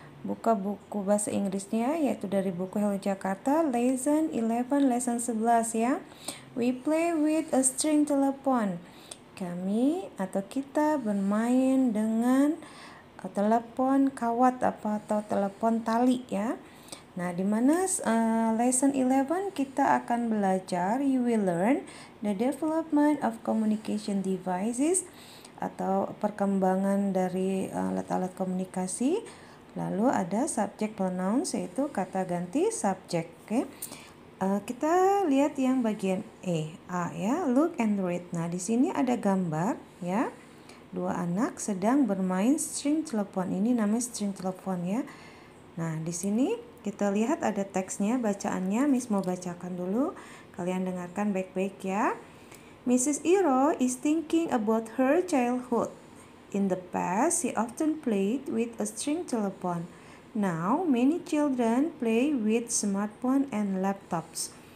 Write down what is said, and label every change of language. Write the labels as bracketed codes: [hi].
[id] Buka buku bahasa Inggrisnya yaitu dari buku Hello Jakarta, lesson 11, lesson 11 ya. [en] We play with a string telephone. [id] Kami atau kita bermain dengan telepon kawat atau telepon tali ya. Nah, di mana lesson 11 kita akan belajar, [en] you will learn the development of communication devices [id] atau perkembangan dari alat-alat komunikasi. Lalu ada subject pronouns yaitu kata ganti subjek. Oke. Kita lihat yang bagian A ya, [en] look and read. [id] Nah, di sini ada gambar ya. Dua anak sedang bermain string telepon. Ini namanya string telepon ya. Nah, di sini kita lihat ada teksnya, bacaannya. Miss mau bacakan dulu. Kalian dengarkan baik-baik ya. [en] Mrs. Iro is thinking about her childhood. In the past, she often played with a string telephone. Now, many children play with smartphone and laptops.